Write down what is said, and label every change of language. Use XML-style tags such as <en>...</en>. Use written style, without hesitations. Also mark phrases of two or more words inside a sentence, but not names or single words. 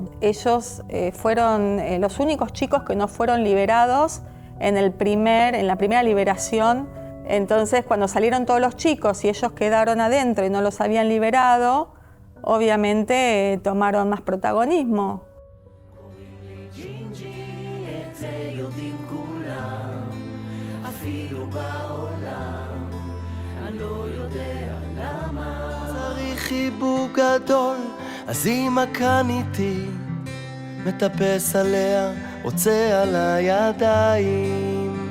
<es>Ellos fueron los únicos chicos que no fueron liberados en la primera liberación. Entonces, cuando salieron todos los chicos y ellos quedaron adentro y no los habían liberado, obviamente tomaron más protagonismo.</es> <he>אז אמא כאן איתי, מטפס עליה, רוצה על הידיים.</he>